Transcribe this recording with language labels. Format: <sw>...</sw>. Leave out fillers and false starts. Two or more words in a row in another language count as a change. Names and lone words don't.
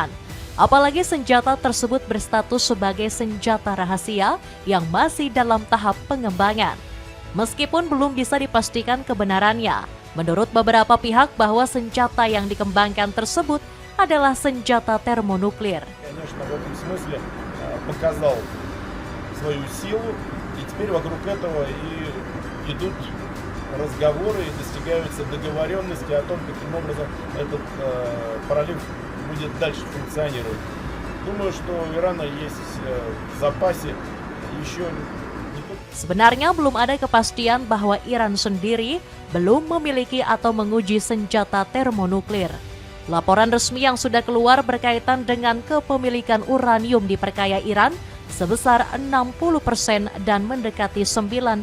<id>Apalagi senjata tersebut berstatus sebagai senjata rahasia yang masih dalam tahap pengembangan. Meskipun belum bisa dipastikan kebenarannya, menurut beberapa pihak bahwa senjata yang dikembangkan tersebut adalah senjata termonuklir.</id> <ru>Конечно, в этом смысле показал свою силу, и теперь вокруг этого и идут разговоры, и достигаются договоренности о том, каким образом этот пролив будет дальше функционировать. Думаю, что у Ирана есть в запасе еще.</ru> <id>Sebenarnya belum ada kepastian bahwa Iran sendiri belum memiliki atau menguji senjata termonuklir. Laporan resmi yang sudah keluar berkaitan dengan kepemilikan uranium diperkaya Iran sebesar 60% dan mendekati 90%.</id>